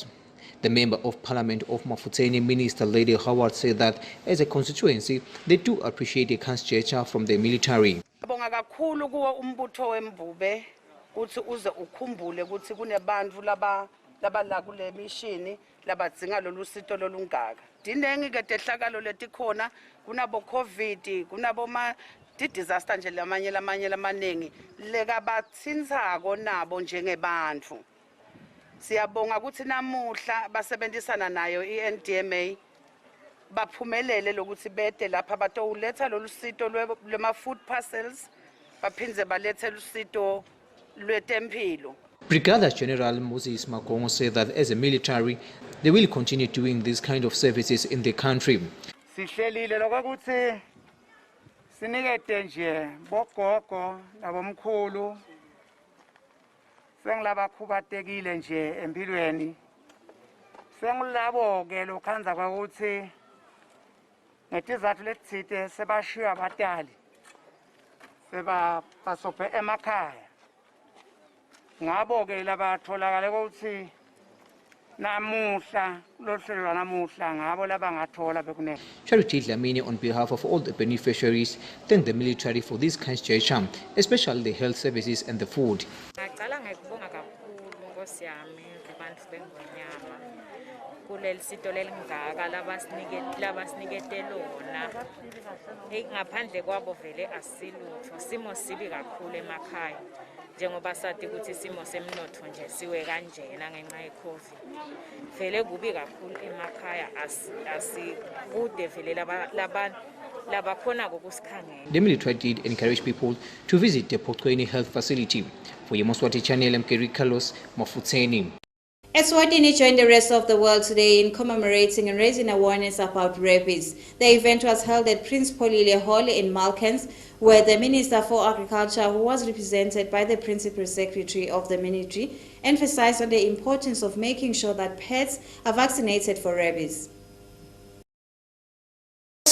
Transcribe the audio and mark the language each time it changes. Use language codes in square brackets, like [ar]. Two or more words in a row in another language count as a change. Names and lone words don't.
[en] The Member of Parliament of Mafuteni, Minister Lady Howard, said that as a constituency, they do appreciate a kind gesture from the military. [ss] Disaster nje lamanye lamanengi lekabatsintsako nabo njengebantu. Siyabonga ukuthi namuhla basebenzisana nayo iNDMA baphumelele lokuthi bede lapha batowuletha lolusito lwema [en] food parcels [ss] baphindze balethe lusito lwetempilo. [en] Brigadier General Moses Magongo said that as a military, they will continue doing these kind of services in the country. [ss] Sihlelile lokuthi sinikete nje bogogo nabomkhulu sengilabakhubatekile nje empilweni sengilabo ke lokhanza kwakuthi ngetizathu lesithite sebashiya abatali sebasophe emakhaya ngabo ke labatholakala ukuthi [en] Charity Dlamini, on behalf of all the beneficiaries, thanked the military for this kind gesture, especially the health services and the food. [ss] Njengoba sathi ukuthi isimo semnotho nje siwe kanjena ngenxa yeCovid vele kubi kakhulu emakhaya asikude vele labakhona kokusikhangela. [en] The military did encourage people to visit the Potweni Health Facility. For Yemaswati Channel, I'm Kerry Carlos Mafuteni. ESWATINI joined the rest of the world today in commemorating and raising awareness about rabies. The event was held at Prince Polile Hall in Malkans, where the Minister for Agriculture, who was represented by the Principal Secretary of the Ministry, emphasized on the importance of making sure that pets are vaccinated for rabies.